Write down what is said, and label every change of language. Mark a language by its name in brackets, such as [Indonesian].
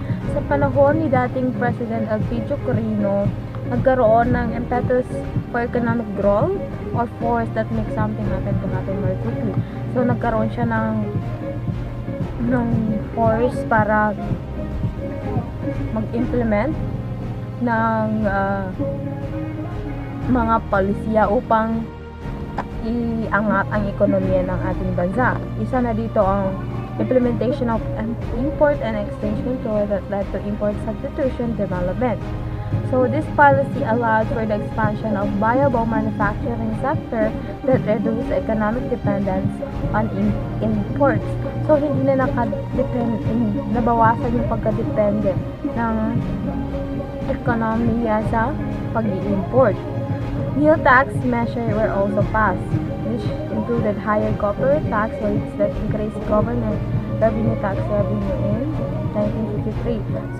[Filipino] Sa panahon ni dating [English] President Elpidio Quirino, [Filipino] nagkaroon ng [English] impetus for economic growth or force that makes something happen very quickly. [Filipino] So nagkaroon siya ng force para mag-implement ng mga polisiya upang iangat ang ekonomiya ng ating bansa. Isa na dito ang [English] implementation of an import and exchange control that led to import substitution development. So this policy allowed for the expansion of viable manufacturing sector that reduced economic dependence on imports. [Filipino] So hindi na nabawasan yung pagkadepende ng ekonomiya sa pag-i-import. [English] New tax measures were also passed, which included higher corporate tax rates that increased government tax revenue in 1953.